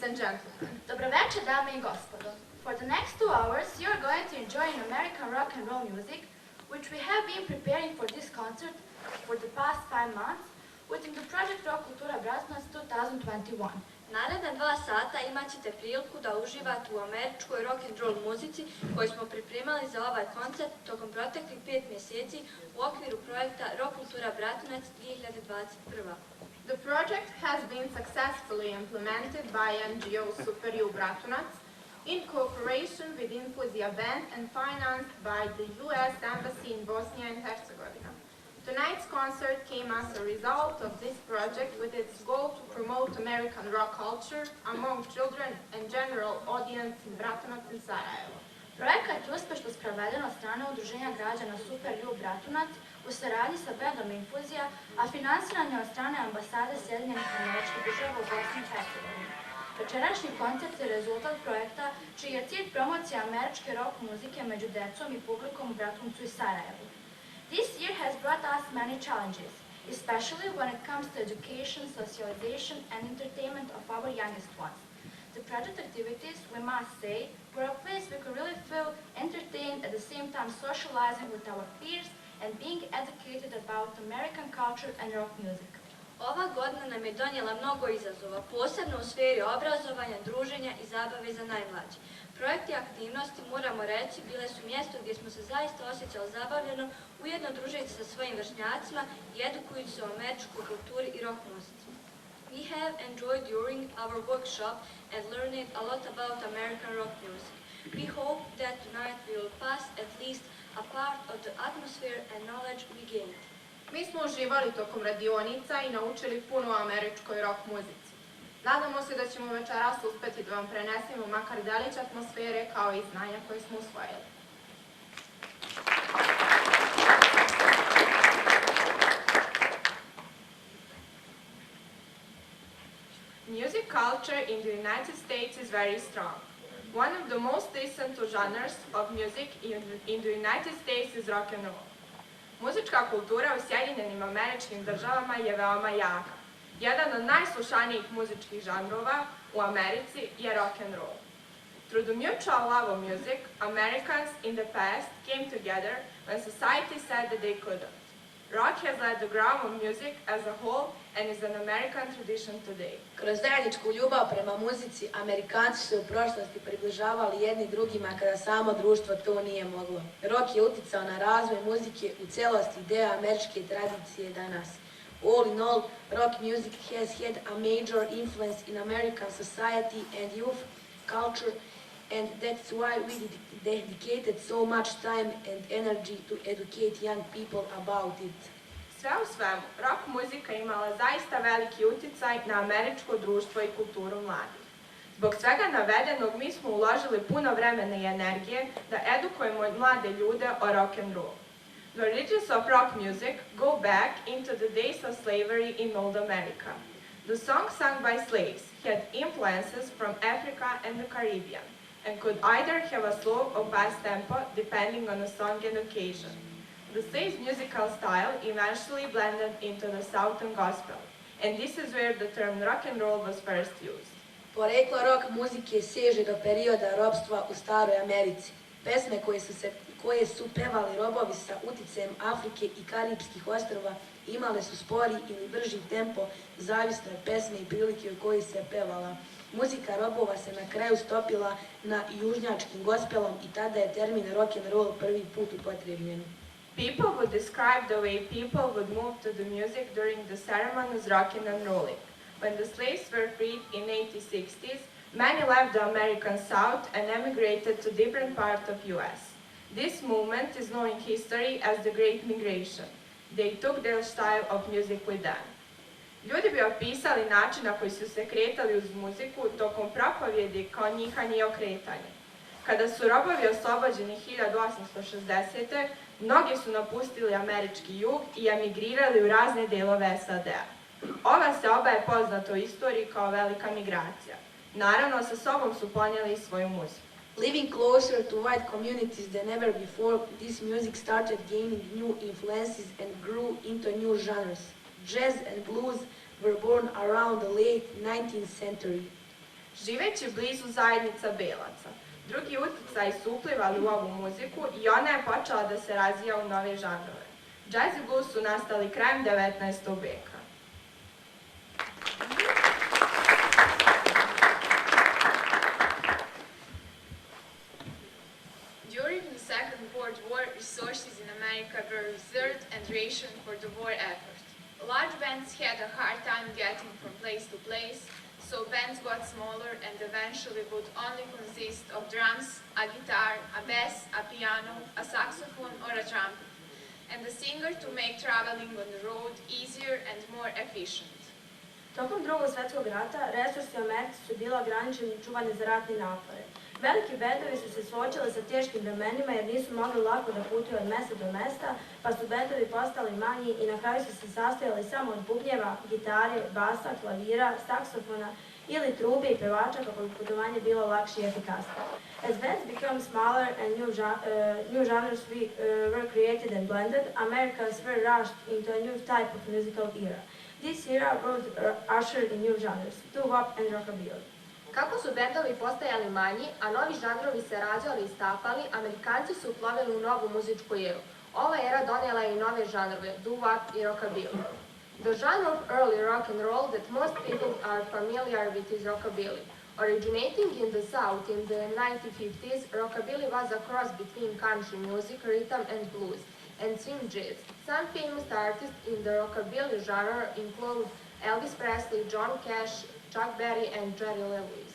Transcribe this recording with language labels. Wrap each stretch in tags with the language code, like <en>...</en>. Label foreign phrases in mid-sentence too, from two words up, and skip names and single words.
<en>gentlemen.</en> <bs>Dobroveče, dame i gospodo.</bs> <en>For the next 2 hours, you are going to enjoy American rock and roll music, which we have been preparing for this concert for the past 5 months within the project Ro-k-ultura Bratunac 2021.</en> <bs>Naredna 2 sata imat ćete priliku da uživate u američkoj</bs> <en>rock and roll</en> <bs>muzici koju smo pripremali za ovaj koncert tokom proteklih 5 mjeseci u okviru projekta Ro-k-ultura Bratunac 2021.</bs> <en>The project has been successfully implemented by NGO Super Bratunac in cooperation with Infuzija Band and financed by the U.S. Embassy in Bosnia and Herzegovina. Tonight's concert came as a result of this project with its goal to promote American rock culture among children and general audience in Bratunac and Sarajevo.</en> <bs>Projekat je uspešno sproveden od strane Udruženja građana Super Bratunac u saradnji sa bandom Infuzija, a finansiran je od strane ambasade Sjedinjenih Američkih Država u Bosni i Hercegovini. Večerašnji koncert je rezultat projekta čiji je cilj promocija američke rock muzike među decom i publikom u Bratuncu i Sarajevu.</bs> <en>This year has brought us many challenges, especially when it comes to education, socialization and entertainment of our youngest ones. The project activities, we must say, were a place we could really feel entertained, at the same time socializing with our peers and being educated about American culture and rock music.</en> <bs>Ova godina nam je donijela mnogo izazova, posebno u sferi obrazovanja, druženja i zabave za najmlađe. Projekti i aktivnosti, moramo reći, bile su mjesto gdje smo se zaista osjećali zabavljeno, ujedno družeći sa svojim vršnjacima i edukujući se o američkoj kulturi i rock muzici.</bs> <en>We have enjoyed during our workshop and learned a lot about American rock music. We hope that tonight we will pass at least a part of the atmosphere and knowledge we gained.</en> <bs>Mi smo uživali tokom radionica i naučili puno o američkoj rock muzici. Nadamo se da ćemo večeras uspeti da vam prenesemo makar delić atmosfere kao i znanja koje smo usvojili.</bs> <en>Music culture in the United States is very strong. One of the most listened to genres of music in the United States is rock and roll.</en> <bs>Muzička kultura u Sjedinjenim Američkim Državama je veoma jaka. Jedan od najslušanijih muzičkih žanrova u Americi je</bs> <en>rock and roll. Through the mutual love of music, Americans in the past came together when society said that they couldn't. Rock has led the growth of music as a whole and is an American tradition today.</en> <bs>Kroz zajedničku ljubav prema muzici, Amerikanci su u prošlosti približavali jedni drugima kada samo društvo to nije moglo. Rock je uticao na razvoj muzike u celosti ideja američke tradicije danas.</bs> <en>All in all, rock music has had a major influence in American society and youth culture, and that's why we dedicated so much time and energy to educate young people about it.</en> <bs>Sve u svemu, rock muzika imala zaista veliki uticaj na američko društvo i kulturu mladih. Zbog svega navedenog, mi smo uložili puno vremena i energije da edukujemo mlade ljude o</bs> <en>rock and roll. The origins of rock music go back into the days of slavery in Old America. The songs sung by slaves had influences from Africa and the Caribbean, and could either have a slow or fast tempo depending on the song and occasion. The slaves' musical style eventually blended into the Southern gospel, and this is where the term rock and roll was first used.</en> <bs>Poreklo rock muzike seže do perioda ropstva u staroj Americi. Pesme koje su pevali robovi sa uticajem Afrike i Karipskih ostrva imale su spori ili brži tempo, zavisno od pesme i prilike u kojoj se pevala. Muzika robova se na kraju stopila na južnjačkim gospelom i tada je termin</bs> <en>rock and roll</en> <bs>prvi put upotrebljen.</bs> <en>People would describe the way people would move to the music during the ceremonies rocking and rolling. When the slaves were freed in 1860s, many left the American South and emigrated to different parts of US. This movement is known in history as the Great Migration. They took their style of music with them.</en> <bs>Ljudi bi opisali način na koji su se kretali uz muziku tokom propovjedi kao njihanje i okretanje. Kada su robovi oslobođeni 1860. mnogi su napustili američki jug i emigrirali u razne delove SAD-a. Ova seoba je poznata u istoriji kao velika migracija. Naravno, sa sobom su ponijeli i svoju muziku.</bs> <en>Living closer to white communities than ever before, this music started gaining new influences and grew into new genres. Jazz and blues were born around the late 19th century.</en> <bs>živeći blizu zajednica belaca. Drugi uticaji su uplivali u ovu muziku i ona je počela da se razvija u nove žanrove. Jazz i blues su nastali krajem 19. veka.</bs> <en>During the Second World War, resources in America were reserved and rationed for the war effort. Large bands had a hard time getting from place to place, so bands got smaller and eventually would only consist of drums, a guitar, a bass, a piano, a saxophone, or a trumpet, and the singer to make traveling on the road easier and more efficient.</en> <bs>Tokom Drugog svjetskog rata, resursi u Americi su bili ograničeni i čuvani za ratne napore. Veliki bendovi su se suočili sa teškim vremenima jer nisu mogli lako da putuju od mesta do mesta, pa su bendovi postali manji i na kraju su se sastojali samo od bubnjeva, gitare, basa, klavira, saksofona ili trube i pevača kako bi putovanje bilo lakše i efikasnije.</bs> <en>As bands became smaller and new genres were created and blended, Americans were rushed into a new type of musical era. This era would usher in new genres, doo-wop and rockabilly.</en> <bs>Kako su bendovi postajali manji, a novi žanrovi se rađali i stapali, Amerikanci su uplovili u novu muzičku eru. Ova era donijela je i nove žanrove, doo-wop i rockabilly.</bs> <en>The genre of early rock and roll that most people are familiar with is rockabilly. Originating in the South in the 1950s, rockabilly was a cross between country music, rhythm and blues, and swing jazz. Some famous artists in the rockabilly genre include Elvis Presley, John Cash, Chuck Berry and Jerry Lee Lewis.</en>